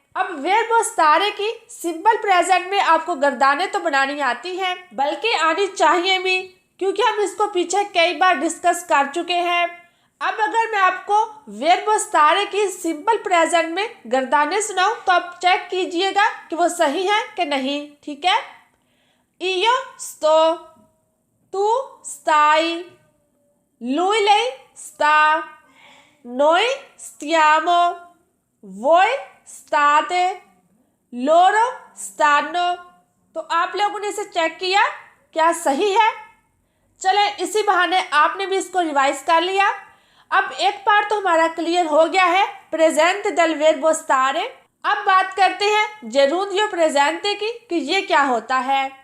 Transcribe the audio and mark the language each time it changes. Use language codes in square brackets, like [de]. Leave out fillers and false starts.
[hi] अब verbo stare की simple present में आपको गर्दानें तो बनानी आती हैं, बल्कि आनी चाहिए भी, क्योंकि हम इसको पीछे कई बार डिस्कस कर चुके हैं। अब अगर मैं आपको verbo stare की सिंपल प्रेजेंट में गर्दानें सुनाऊं तो आप चेक कीजिएगा कि वो सही है कि नहीं। ठीक है? [it] io sto, tu stai, lui lei sta, noi stiamo, voi state, loro stanno। [hi] तो आप लोगों ने इसे चेक किया, क्या सही है? चले इसी बहाने आपने भी इसको रिवाइज कर लिया। अब एक पार्ट तो हमारा क्लियर हो गया है [it] presente del verbo stare। [hi] अब बात करते हैं gerundio presente की कि ये क्या होता है।